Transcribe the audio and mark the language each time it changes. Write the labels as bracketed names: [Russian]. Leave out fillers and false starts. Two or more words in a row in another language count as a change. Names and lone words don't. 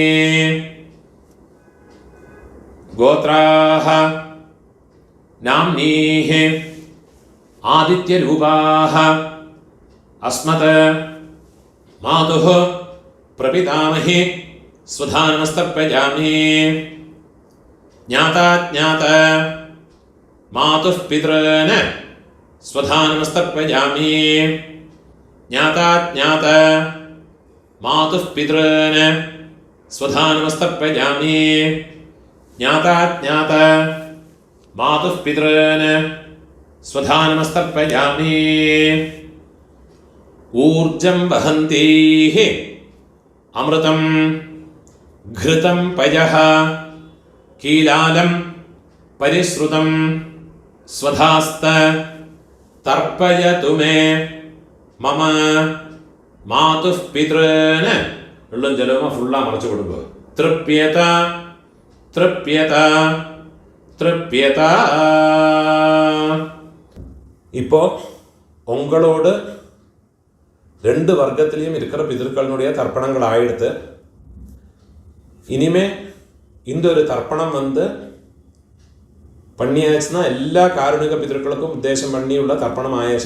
[Sanskrit] ഗോത്രാഹ നാംനീഹി ആദിത്യരൂപാഹ അസ്മത് മാതുഃ പ്രപിതാമഹി സ്വധാ നമസ്തർപ്പയാമി. ജ്ഞാതാജ്ഞാത मातुः पितॄन् स्वधानमस्तर्पयामि ज्ञाताज्ञात मातुः पितॄन् स्वधानमस्तर्पयामि ज्ञाताज्ञात मातुः पितॄन् स्वधानमस्तर्पयामि ऊर्जं वहन्तीः अमृतं घृतं पयः कीलालं परिश्रुतं स्वधास्त तर्पयतु मे मम मातुः पितॄन् [Malayalam] വെള്ളം ജലവും ഫുള്ളാக മറച്ചു കൊടുക്കുക [Sanskrit] തൃപ്യത തൃപ്യത തൃപ്യത. [Tamil] இப்போ உங்களோடு ரெண்டு வர்க்கத்திலையும் இருக்கிற பிதர்களுடைய தர்ப்பணங்கள் ஆயிடுத்து. இனிமே இந்த ஒரு தர்ப்பணம் பண்ணியாச்சுன்னா எல்லா காருணிக பிதர்களுக்கும் உத்தேசம் பண்ணியுள்ள தர்ப்பணம் ஆயாச்சு.